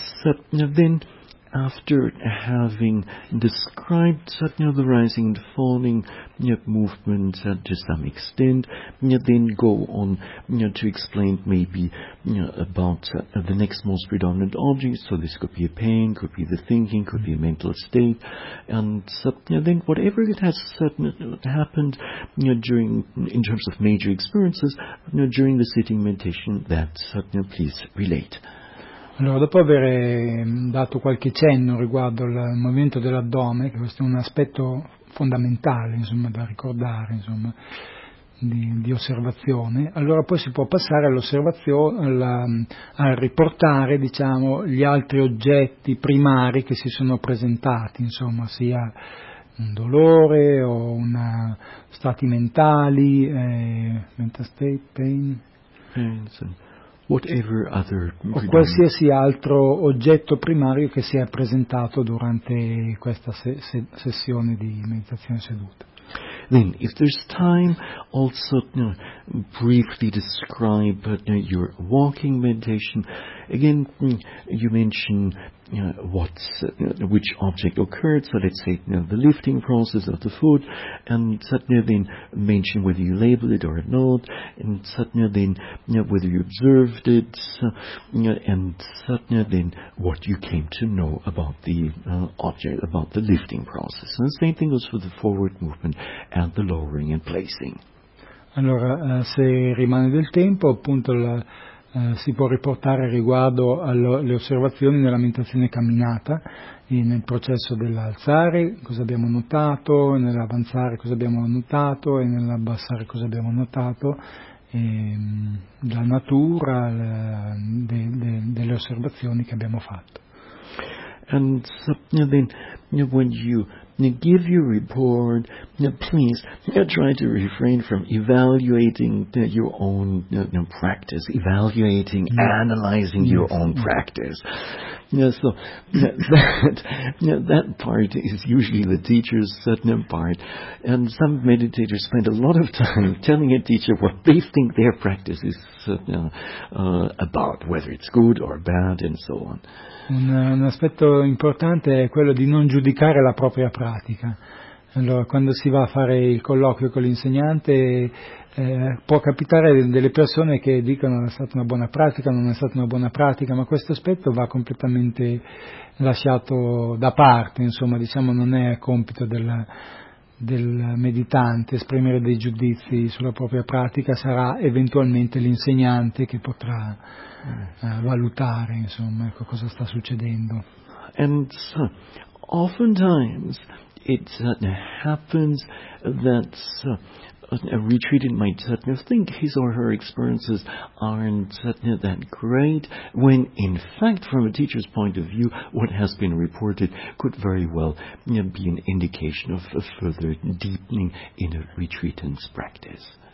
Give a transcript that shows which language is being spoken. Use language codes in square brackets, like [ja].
[en] After having described the rising and falling movements to some extent, then go on to explain maybe about the next most predominant object. So this could be a pain, could be the thinking, could be a mental state, and then whatever it has happened in terms of major experiences during the sitting meditation, that please relate. [it] Allora, dopo aver dato qualche cenno riguardo al movimento dell'addome, che questo è un aspetto fondamentale, insomma, da ricordare, insomma, di osservazione, allora poi si può passare all'osservazione, a riportare, diciamo, gli altri oggetti primari che si sono presentati, insomma, sia un dolore o una stati mentali, [en] mental state, pain, whatever other, [it] o qualsiasi altro oggetto primario che si è presentato durante questa sessione di meditazione seduta. [en] Then, if there's time, also briefly describe your walking meditation. Again, you mention which object occurred. So let's say the lifting process of the foot, and then mention whether you labeled it or not, and then whether you observed it, and then what you came to know about the object, about the lifting process. And the same thing goes for the forward movement and the lowering and placing. [it] Allora, se rimane del tempo, appunto si può riportare riguardo alle osservazioni nella meditazione camminata, e nel processo dell'alzare cosa abbiamo notato, nell'avanzare cosa abbiamo notato e nell'abbassare cosa abbiamo notato, e la natura delle osservazioni che abbiamo fatto. [en] And so, then, when you give your report, please try to refrain from evaluating your own practice, evaluating, analyzing your own practice. So that part is usually the teacher's certain part, and some meditators spend a lot of time telling a teacher what they think their practice is about, whether it's good or bad, and so on. [it] Un aspetto importante è quello di non giudicare la propria pratica. Allora, quando si va a fare il colloquio con l'insegnante, può capitare delle persone che dicono che è stata una buona pratica, non è stata una buona pratica, ma questo aspetto va completamente lasciato da parte, insomma, diciamo, non è compito del meditante esprimere dei giudizi sulla propria pratica, sarà eventualmente l'insegnante che potrà valutare, insomma, ecco, cosa sta succedendo. [en] And so, oftentimes it happens that a retreatant might think his or her experiences aren't that great, when in fact, from a teacher's point of view, what has been reported could very well be an indication of a further deepening in a retreatant's practice.